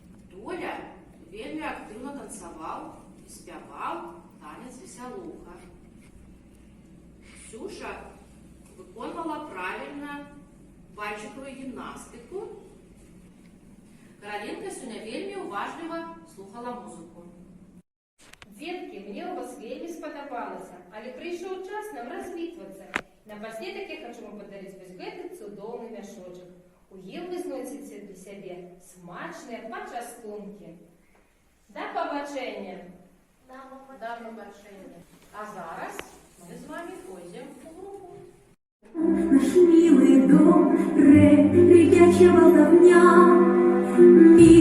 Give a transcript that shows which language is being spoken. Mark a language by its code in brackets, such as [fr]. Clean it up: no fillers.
[uk] Толя вельмі активно танцював і співав танець веселуха. Ксюша виконувала правильно пальчикову гімнастику. Каролинка сьогодні вельмі уважливо слухала музику. [be] Дзеткі, мне у вас вельмі спадабалася, але прыйшоў час нам развітвацца. Напаследак я хачу вам падарыць вось гэты цудоўны мяшочак. У ім вы знойдзеце для сябе смачныя пачастункі. Да пабачэння! [uk] Да побачення. А зараз ми з вами пойдемо у групу. [ru] Наш милый дом, рыбячая болтовня.